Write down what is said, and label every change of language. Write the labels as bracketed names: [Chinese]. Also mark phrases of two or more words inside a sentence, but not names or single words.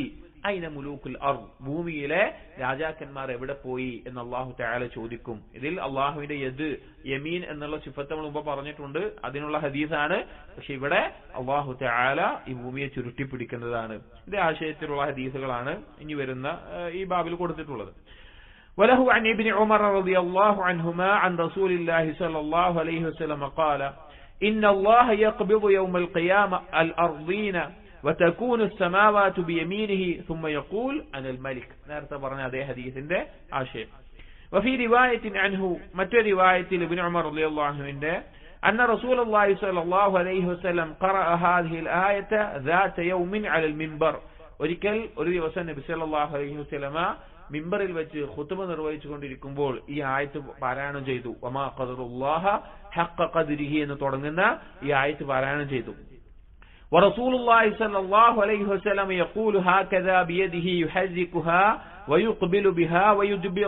[Arabic] أين ملوك الأرض, [Malayalam] ഭൂമിയിലെ രാജാക്കന്മാർ എവിടെ പോയി എന്ന് അള്ളാഹു തആല ചോദിക്കും. ഇതിൽ അള്ളാഹുവിന്റെ യദ്, യമീൻ എന്നുള്ള സിഫത്ത് നമ്മൾ മുമ്പ് പറഞ്ഞിട്ടുണ്ട്, അതിനുള്ള ഹദീസാണ്. പക്ഷെ ഇവിടെ അള്ളാഹു തആല ഈ ഭൂമിയെ ചുരുട്ടിപ്പിടിക്കുന്നതാണ്. ഇത് ആശയത്തിലുള്ള ഹദീസുകളാണ് ഇനി വരുന്ന ഈ ബാബിൽ കൊടുത്തിട്ടുള്ളത്. [Arabic] وله عن ابن عمر رضي الله عنهما عن رسول الله صلى الله عليه وسلم قال إن الله يقبض يوم القيامة الأرضين وتكون السماوات بيمينه ثم يقول أنا الملك. [Malayalam] നേരത്തെ പറഞ്ഞ അതേ ഹദീസിന്റെ ആശയം. [Arabic] وفي رواية عنه [Malayalam] മറ്റൊരു റിവായത്തിൽ ഇബ്നു ഉമർ റളിയല്ലാഹു അൻഹുവിന്റെ [Arabic] أن رسول الله صلى الله عليه وسلم قرأ هذه الآية ذات يوم على المنبر. [Malayalam] ഒരിക്കൽ ഒരു ദിവസം നബി [Arabic] صلى الله عليه وسلم [Malayalam] മിമ്പറിൽ വെച്ച് ഖുതുബ നിർവഹിച്ചുകൊണ്ടിരിക്കുമ്പോൾ ഈ ആയത്ത് പാരായണം ചെയ്തു. [Arabic] وما قدروا الله حق قدره [Malayalam] എന്ന് തുടങ്ങുന്ന ഈ ആയത്ത് പാരായണം ചെയ്തു. [Arabic] ورسول الله صلى الله عليه وسلم يقول هكذا بيده يحركها ويقبل بها ويدبر.